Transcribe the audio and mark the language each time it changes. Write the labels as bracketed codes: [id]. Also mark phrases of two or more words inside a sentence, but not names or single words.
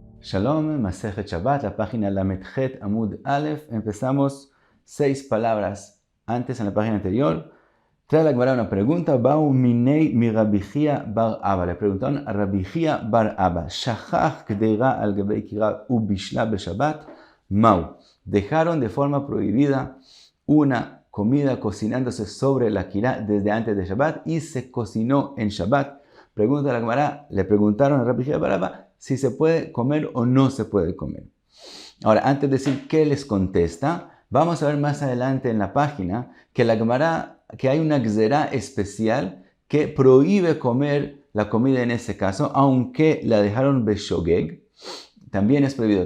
[he] שלום, מסכת שבת, [es] la página [he] ל״ח עמוד א. [es] Empezamos 6 palabras antes en la página anterior. Trae la Gemara una pregunta. [arc] בעו מיניה מ [es] Rabbi Chia bar Abba. Le preguntaron a Rabbi Chia bar Abba. [he] שכח קדירה על גבי כירה ובישלה בשבת. מהו. [es] Dejaron de forma prohibida una comida cocinándose sobre la kira desde antes de Shabbat y se cocinó en Shabbat. Pregunta a la Gemara, le preguntaron a Rabbi Chia bar Abba si se puede comer o no se puede comer. Ahora, antes de decir qué les contesta, vamos a ver más adelante en la página que la Gemara, que hay una gzerá especial que prohíbe comer la comida en ese caso, aunque la dejaron beshogeg, también es prohibido.